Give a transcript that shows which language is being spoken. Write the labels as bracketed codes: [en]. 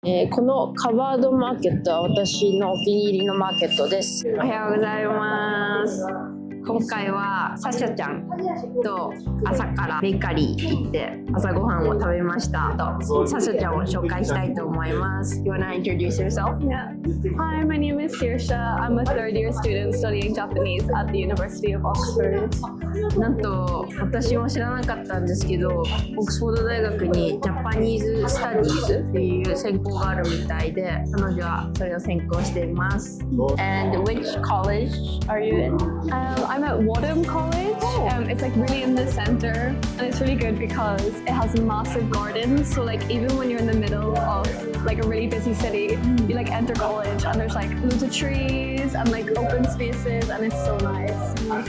[ja] このカバードマーケットは私のお気に入りのマーケットです。おはようございます。今回はサシャちゃんと朝からベーカリー行って朝ごはんを食べました。サシャちゃんを紹介したいと思います。 [en] You wanna introduce yourself? Yeah. Hi, my name is Saoirse. I'm a third-year student studying Japanese at the University of Oxford. [ja] なんと私も知らなかったんですけど、オックスフォード大学にジャパニーズスタディーズっていう専攻があるみたいで、彼女はそれを専攻しています。 [en] And which college are you in? I'm at Wadham College. It's like really in the center, and it's really good because it has massive gardens. So like even when you're in the middle of like a really busy city, you like enter college and there's like loads of trees and like open spaces, and it's so nice.